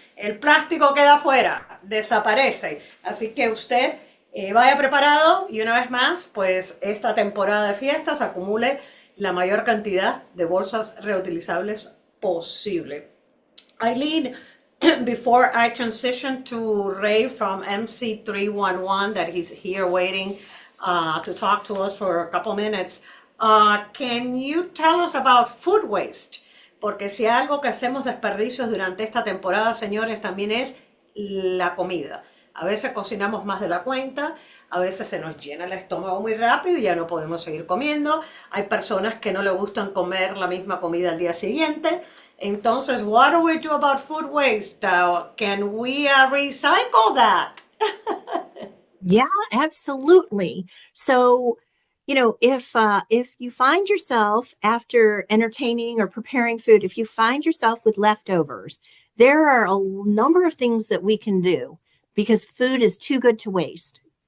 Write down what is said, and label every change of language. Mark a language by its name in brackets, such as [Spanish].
[Spanish] El plástico queda afuera, desaparece. Así que usted vaya preparado y una vez más, pues esta temporada de fiestas acumule la mayor cantidad de bolsas reutilizables posible. [English] Eileen, before I transition to Ray from MC311, that he's here waiting to talk to us for a couple minutes, can you tell us about food waste? [Spanish] Porque si algo que hacemos desperdicios durante esta temporada, señores, también es la comida. A veces cocinamos más de la cuenta, a veces se nos llena el estómago muy rápido y ya no podemos seguir comiendo. Hay personas que no le gustan comer la misma comida al día siguiente. [English] Entonces, what do we do about food waste? Can we recycle that? Yeah, absolutely. So, if you find yourself after entertaining or preparing food, if you find yourself with leftovers, there are a number of things that we can do because food is too good to waste.